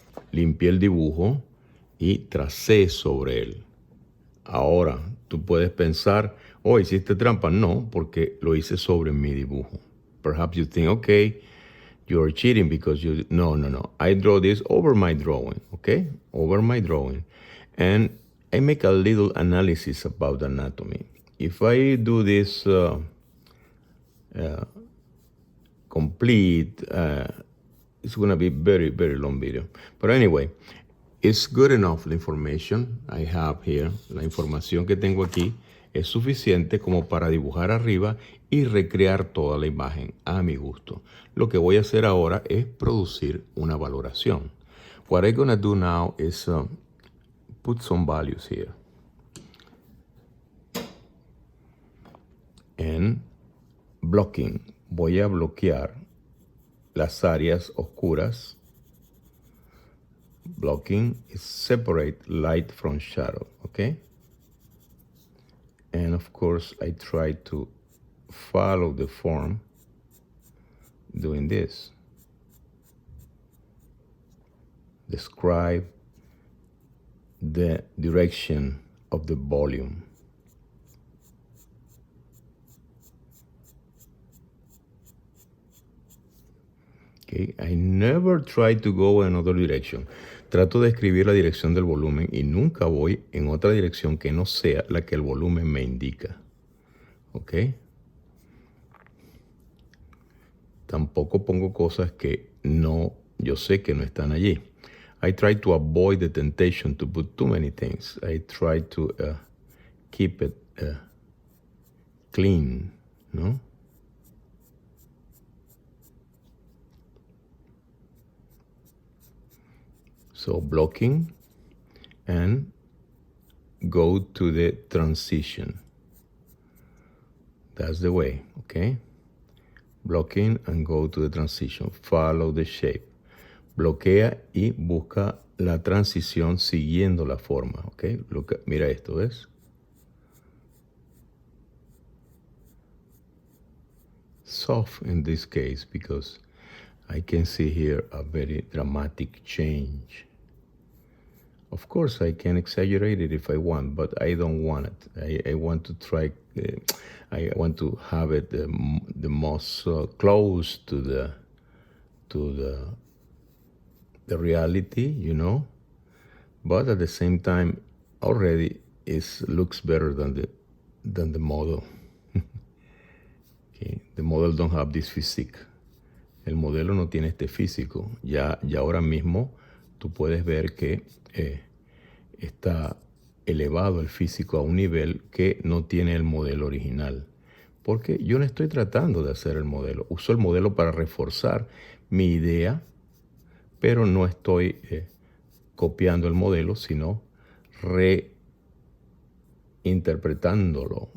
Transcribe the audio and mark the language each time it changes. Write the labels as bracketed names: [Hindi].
[Spanish] Limpié el dibujo y tracé sobre él. Ahora, tú puedes pensar, oh, ¿hiciste trampa? No, porque lo hice sobre mi dibujo. [English] Perhaps you think, okay, you're cheating because you... No, no, no. I draw this over my drawing, okay? Over my drawing. And I make a little analysis about anatomy. If I do this complete, it's going to be very, very long video. But anyway, it's good enough, the information I have here. [Spanish] La información que tengo aquí es suficiente como para dibujar arriba y recrear toda la imagen a mi gusto. Lo que voy a hacer ahora es producir una valoración. [English] What I'm going to do now is put some values here. And blocking. [Spanish] Voy a bloquear las áreas oscuras. [English] Blocking is separate light from shadow, okay? And of course, I try to follow the form doing this. Describe the direction of the volume. Okay, I never try to go in another direction. [Spanish] Trato de escribir la dirección del volumen y nunca voy en otra dirección que no sea la que el volumen me indica. ¿Ok? Tampoco pongo cosas que no, yo sé que no están allí. [English] I try to avoid the temptation to put too many things. I try to keep it clean, ¿no? So blocking and go to the transition. That's the way, okay? Blocking and go to the transition. Follow the shape. [Spanish] Bloquea y busca la transición siguiendo la forma, okay? Mira esto, ¿ves? [English] Soft in this case because I can see here a very dramatic change. Of course, I can exaggerate it if I want, but I don't want it. I want to try, I want to have it the most close to the reality, you know. But at the same time, already it looks better than the model. Okay. The model don't have this physique. [Spanish] El modelo no tiene este físico. Ya ahora mismo tú puedes ver que está elevado el físico a un nivel que no tiene el modelo original. Porque yo no estoy tratando de hacer el modelo. Uso el modelo para reforzar mi idea, pero no estoy copiando el modelo, sino reinterpretándolo.